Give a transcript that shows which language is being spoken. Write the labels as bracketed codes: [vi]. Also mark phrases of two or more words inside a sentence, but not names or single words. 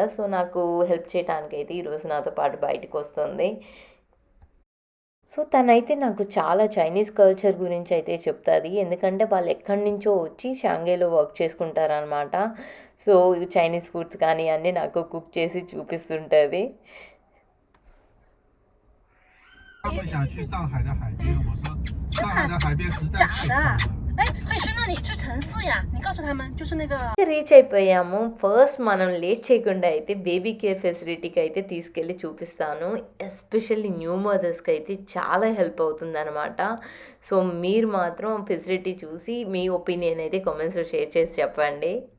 [te] సో నాకు హెల్ప్ చేయడానికి అయితే ఈరోజు నాతో పాటు బయటకు వస్తుంది. సో తనైతే నాకు చాలా [en] Chinese culture [te] గురించి అయితే చెప్తుంది. ఎందుకంటే వాళ్ళు ఎక్కడి నుంచో వచ్చి షాంఘైలో వర్క్ చేసుకుంటారనమాట. సో [en] Chinese foods [te] కానీ అన్నీ నాకు కుక్ చేసి చూపిస్తుంటుంది. [zh] 他们想去上海的海边，我说上海的海边实在太脏了。哎，可以去那里去城市呀！你告诉他们，就是那个。 [te] రీచ్ అయిపోయాము. ఫస్ట్ మనం లేట్ చేయకుండా అయితే [en] baby care facilityకి [te] అయితే తీసుకెళ్ళి చూపిస్తాను. [en] especially new mothersకి [te] అయితే చాలా హెల్ప్ అవుతుంది అనమాట. సో మీరు మాత్రం ఫెసిలిటీ చూసి మీ ఒపీనియన్ అయితే [en] commentsలో share [te] చేసి చెప్పండి.